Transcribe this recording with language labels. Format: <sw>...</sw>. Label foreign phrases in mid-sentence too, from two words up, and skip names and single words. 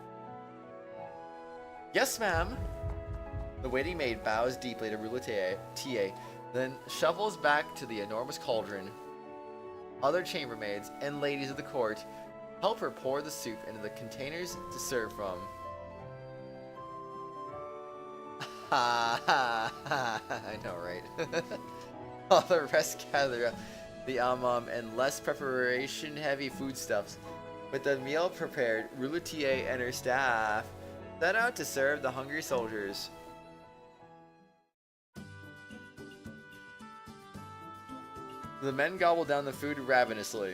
<en>Yes, ma'am. The waiting maid bows deeply to Bruletier, then shuffles back to the enormous cauldron. Other chambermaids and ladies of the court help her pour the soup into the containers to serve from. Ha ha ha, I know, right? All the rest gather up the and less preparation heavy foodstuffs. With the meal prepared, Bruletier and her staff set out to serve the hungry soldiers. The men gobble down the food ravenously.</en>